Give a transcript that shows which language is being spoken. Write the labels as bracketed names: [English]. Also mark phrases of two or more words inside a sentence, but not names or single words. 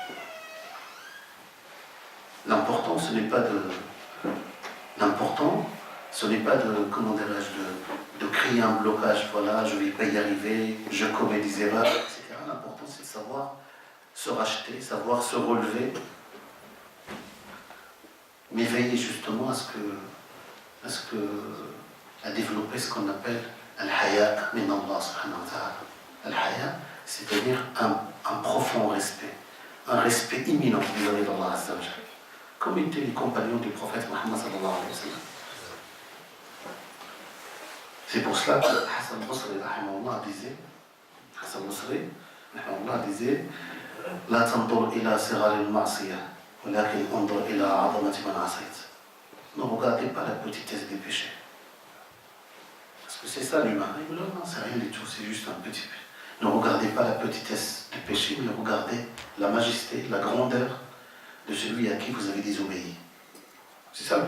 [French] L'important, ce n'est pas comment dirais-je, de créer un blocage, voilà, je ne vais pas y arriver, je commets des erreurs, etc. L'important, c'est de savoir se racheter, savoir se relever, mais veiller justement à développer ce qu'on appelle [Arabic] الحياء من الله سبحانه وتعالى. [French] Al-haya, c'est-à-dire un profond respect, un respect imminent vis-à-vis d'Allah [Arabic] عز وجل, [French] comme étaient les compagnons du prophète Muhammad [Arabic] صلى الله عليه وسلم. [French] C'est pour cela que Hassan Basri disait [Arabic] لا تنظر إلى صغار المعصية ولكن انظر إلى عظمة من عصيت. [French] Ne regardez pas la petitesse des péchés. Parce que c'est ça l'humain. Non, c'est rien du tout, c'est juste un petit peu. Ne regardez pas la petitesse des péchés, mais regardez la majesté, la grandeur de celui à qui vous avez désobéi. C'est ça.